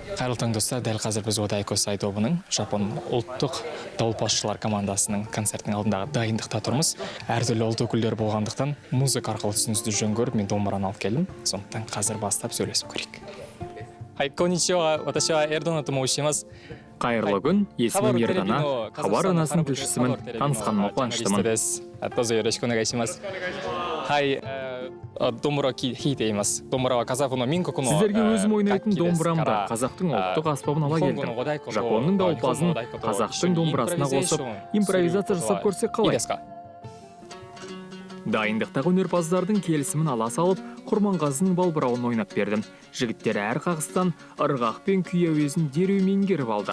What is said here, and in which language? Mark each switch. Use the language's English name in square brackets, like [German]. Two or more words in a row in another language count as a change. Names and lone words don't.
[Kazakh] Қайырлы таң достар, дәл қазір біз Одайко Сай тобының Жапон ұлттық дауылпазшылар командасының концертінің алдындағы дайындықта тұрмыз. Әртүрлі ұлт өкілдері болғандықтан музыка арқылы түсіністі жөн көріп, мен домбыраны алып келдім. Сондықтан қазір бастап сөйлесіп көрейік. [Japanese] こんにちは、私はエルドナと申します. [Kazakh] Қайырлы күн, есімім Ердана, хабар арнасының тілшісімін, танысқаныма қуаныштымын. [Japanese] どうぞよろしくお願いします。はい、домбыра弾いています。домбыраはказахстанの民国の [Kazakh] Сіздерге өзім ойнайтын домбырамды қазақтың ұлттық аспабын ала келдім. Жапонның дауылпазын қазақтың домбырасына қосып, импровизация жасап көрсек қалай? Дайындықтағы өнерпаздардың келісімін ала салып, Құрманғазының балбырауын ойнап бердім. Жігіттер әр қағыстан ырғақ пен күй әуезін дереу меңгеріп алды.